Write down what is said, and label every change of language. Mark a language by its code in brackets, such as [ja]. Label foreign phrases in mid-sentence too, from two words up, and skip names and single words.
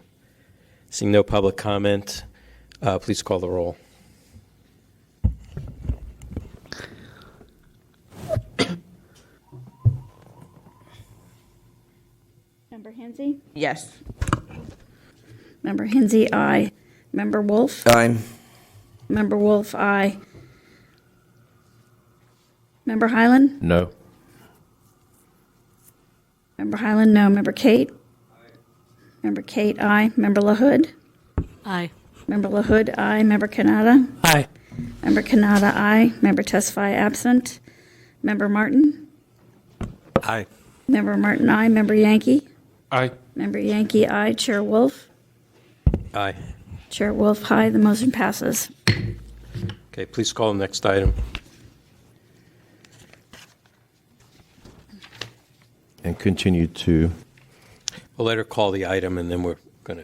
[en] Seeing no public comment, please call the roll. Member Hinsey? Yes. Member Hinsey, aye. Member Wolf? Aye. Member Wolf, aye. Member Hyland? No. Member Hyland, no. Member Kate? Member Kate, aye. Member LaHood? Aye. Member LaHood, aye. Member Canada? Aye. Member Kanata, aye. Member Tesfaye, absent. Member Martin? Aye. Member Martin, aye. Member Yankee? Aye. Member Yankee, aye. Chair Wolf? Aye. Chair Wolf, aye. The motion passes. Okay, please call the next item. And continue to, We'll let her call the item, and then we're going to,